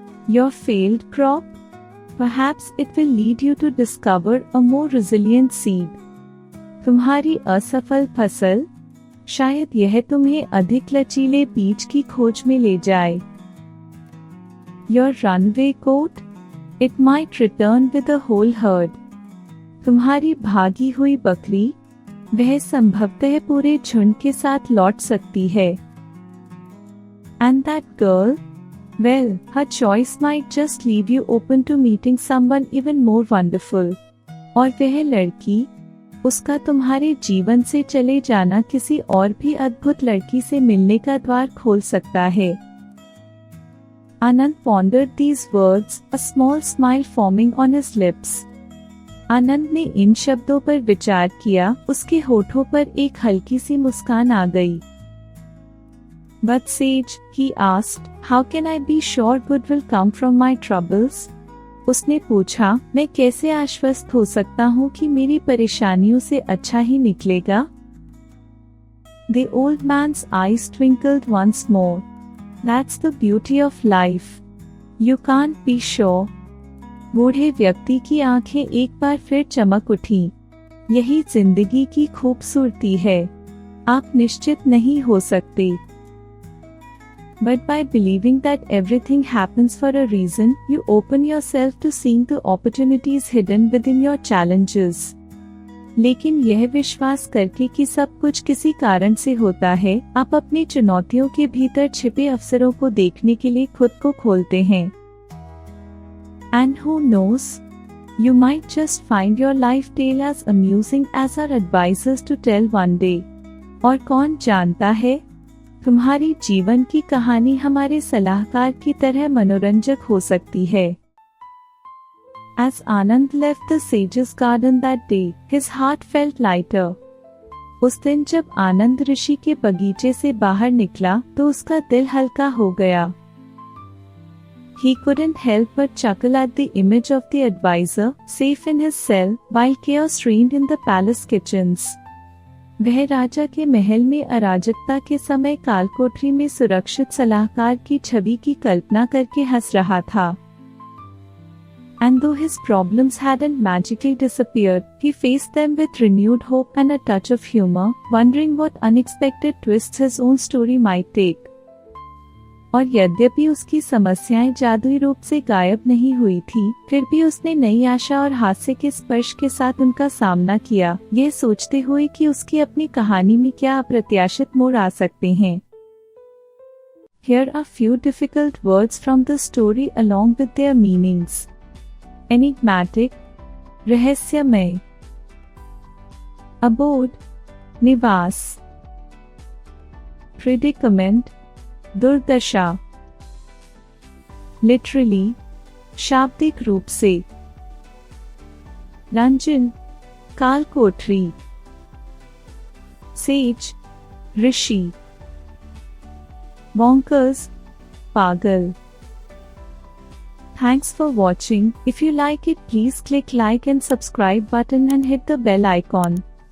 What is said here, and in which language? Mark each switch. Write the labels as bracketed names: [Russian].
[English] Your failed crop? Perhaps it will lead you to discover a more resilient seed. [Hindi] तुम्हारी असफल फसल? शायद यह तुम्हें अधिक लचीले बीज की खोज में ले जाए। [English] Your runaway goat? It might return with a whole herd. [Hindi] तुम्हारी भागी हुई बकरी? वह संभवतः पूरे झुंड के साथ लौट सकती है। [English] And that girl? Well, her choice might just leave you open to meeting someone even more wonderful. [Hindi] और वह लड़की? उसका तुम्हारे जीवन से चले जाना किसी और भी अद्भुत लड़की से मिलने का द्वार खोल सकता है। [English] Anand pondered these words, a small smile forming on his lips. [Hindi] आनंद ने इन शब्दों पर विचार किया, उसके होठों पर एक हल्की सी मुस्कान आ गई। [English] But sage, he asked, how can I be sure good will come from my troubles? [Hindi] उसने पूछा, मैं कैसे आश्वस्त हो सकता हूँ कि मेरी परेशानियों से अच्छा ही निकलेगा? [English] The old man's eyes twinkled once more. That's the beauty of life. You can't be sure. [Hindi] बूढ़े व्यक्ति की आंखें एक बार फिर चमक उठी। यही जिंदगी की खूबसूरती है। आप निश्चित नहीं हो सकते। [English] But by believing that everything happens for a reason, you open yourself to seeing the opportunities hidden within your challenges. [Hindi] लेकिन यह विश्वास करके कि सब कुछ किसी कारण से होता है, आप अपनी चुनौतियों के भीतर छिपे अवसरों को देखने के लिए खुद को खोलते हैं। [English] And who knows? You might just find your life tale as amusing as our advisors to tell one day. [Hindi] और कौन जानता है, तुम्हारी जीवन की कहानी हमारे सलाहकार की तरह मनोरंजक हो सकती है। [English] As Anand left the sage's garden that day, his heart felt lighter. [Hindi] उस दिन जब आनंद ऋषि के बगीचे से बाहर निकला, तो उसका दिल हल्का हो गया। [English] He couldn't help but chuckle at the image of the advisor, safe in his cell, while chaos reigned in the palace kitchens. [Hindi] वह राजा के महल में अराजकता के समय कालकोठरी में सुरक्षित सलाहकार की छवि की कल्पना करके हंस रहा था। [English] And though his problems hadn't magically disappeared, he faced them with renewed hope and a touch of humor, wondering what unexpected twists his own story might take. [Hindi] और यद्यपि उसकी समस्याएं जादुई रूप से गायब नहीं हुई थी, फिर भी उसने नई आशा और हास्य के स्पर्श के साथ उनका सामना किया, यह सोचते हुए कि उसकी अपनी कहानी में क्या अप्रत्याशित मोड़ आ सकते हैं। [English] Here are few difficult words from the story along with their meanings. Enigmatic, रहस्यमय। Abode, निवास। Predicament, दुर्दशा। Literally, शाब्दिक रूप से। [Hindi] रंजन, कालकोठरी। Sage, ऋषि। [English] Bonkers, पागल। Thanks for watching. If you like it, please click like and subscribe button and hit the bell icon.